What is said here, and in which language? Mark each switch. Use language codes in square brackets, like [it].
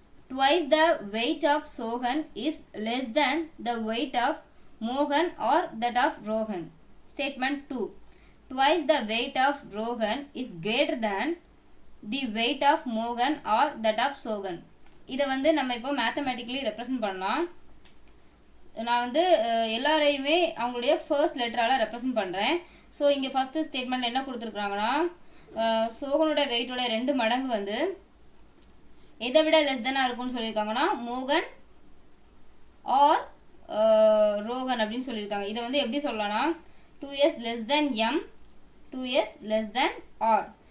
[en] Twice the weight of Sohan is less than the weight of Mohan or that of Rohan. Statement 2. Twice the weight of Rohan is greater than the weight of Mohan or that of Sohan. [ta] இதை வந்து நம்ம இப்போ mathematically represent பண்ணலாம். நான் வந்து எல்லாரையுமே அவங்களுடைய first லெட்டரால் represent பண்ணுறேன். ஸோ இங்கே ஃபர்ஸ்ட் ஸ்டேட்மெண்ட் என்ன கொடுத்துருக்காங்கன்னா சோகனோட வெயிட்டோட 2 மடங்கு வந்து எதை விட லெஸ் தெனாக இருக்கும்னு சொல்லியிருக்காங்கன்னா மோகன் ஆர் ரோகன் அப்படின்னு சொல்லியிருக்காங்க. இதை வந்து எப்படி சொல்லலாம்னா [en] 2s less than m 2s less than r.